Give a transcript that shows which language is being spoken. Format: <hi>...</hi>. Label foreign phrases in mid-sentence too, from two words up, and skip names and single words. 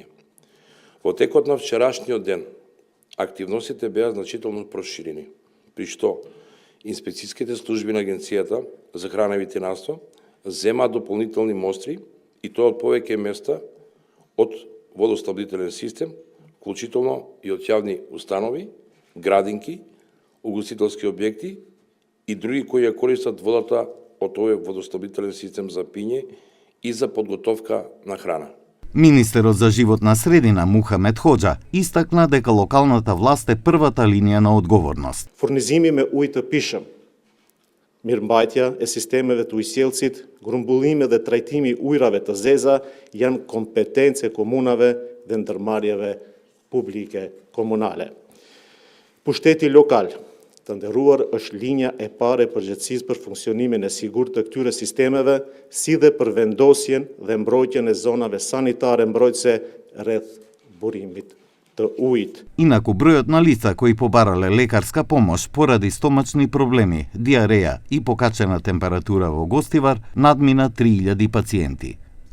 <mk>Во текот на вчерашниот ден активностите беа значително проширени, при што инспекцијските служби на Агенцијата за храна и ветеринарство земаат дополнителни мостри и тоа од повеќе места од водоснабдителен систем, вклучително и од јавни установи, градинки, угостителски објекти и други кои ја користат водата од овој водоснабдителен систем за пиење и за подготовка на храна. Министерот за животна средина Мухамед Хоџа истакна дека локалната власт е првата линија на одговорност.</mk> <sq>Fornizimime ujtë të pishëm, mirëmbajtja e sistemeve të ujësjellësit, grumbullimit dhe trajtimi i ujrave të zeza janë kompetencë komunave dhe ndërmarrjeve publike komunale. Pushteti lokal, të nderuar, është linja e parë e përgjegjësisë për funksionimin e sigurt të këtyre sistemeve, si dhe për vendosjen dhe mbrojtjen e zonave sanitare mbrojtëse rreth burimit të ujit.</sq> <mk>Инаку бројот на лица кои побарале лекарска помош поради стомачни проблеми, диареја и покачена температура во Гостивар надмина 3000 пациенти.</mk>